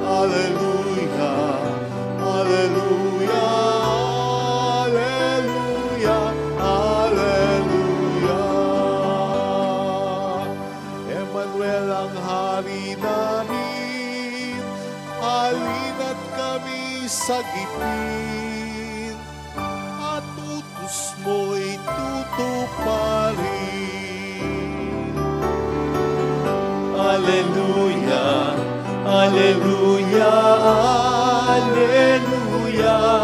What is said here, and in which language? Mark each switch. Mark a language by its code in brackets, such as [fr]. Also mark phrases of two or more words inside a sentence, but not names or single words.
[la] Alleluia, alleluia, alleluia, alleluia. [tl] Emmanuel ang hari namin, halina't kami sa gipin, at utos mo'y tutuparin. [la] Alleluia, alleluia, alleluia.